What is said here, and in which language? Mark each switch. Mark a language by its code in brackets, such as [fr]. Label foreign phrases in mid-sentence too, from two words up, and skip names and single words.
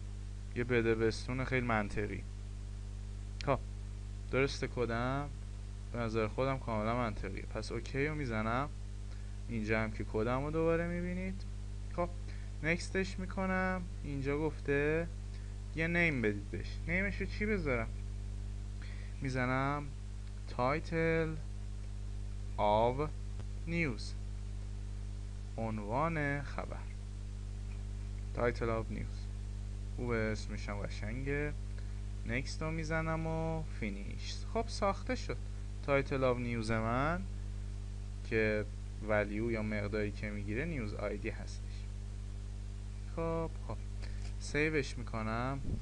[fa] یه بده بستون خیلی منطقی. خب درسته کدم؟ به نظر خودم کاملا منطقیه. پس اوکی رو میزنم. اینجا هم که کدم رو دوباره میبینید. خب نکستش میکنم. اینجا گفته یه نیم بدید بهش. نیمش رو چی بذارم؟ میزنم [en] title of news، [fa] عنوان خبر. [en] title of news [fa] خوب، اسمش هم قشنگه. نکست رو میزنم و فینیش. خب ساخته شد [en] title of news [fa] من که ولیو یا مقداری که میگیره [en] news ID [fa] هستش. خب سیوش میکنم.